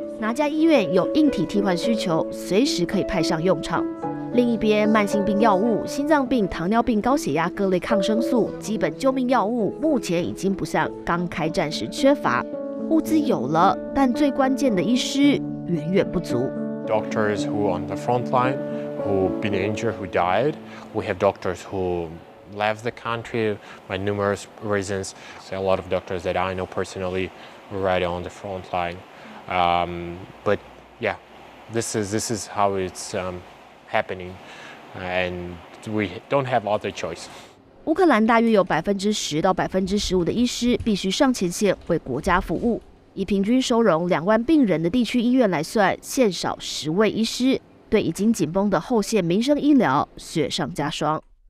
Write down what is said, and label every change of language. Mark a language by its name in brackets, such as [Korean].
[Chinese] 哪家医院有硬体替换需求，随时可以派上用场。另一边，慢性病药物、心脏病、糖尿病、高血压各类抗生素、基本救命药物，目前已经不像刚开战时缺乏。物资有了，但最关键的医师远远不足。 [English] Doctors who on the front line, who been injured, who died. We have doctors who left the country by numerous reasons. So a lot of doctors that I know personally were right on the front line. But yeah, this is how it's happening, and we don't have other choice. [Chinese] 乌克兰大约有10%到15%的医师必须上前线为国家服务。以平均收容2万病人的地区医院来算，现少10位医师，对已经紧绷的后线民生医疗雪上加霜。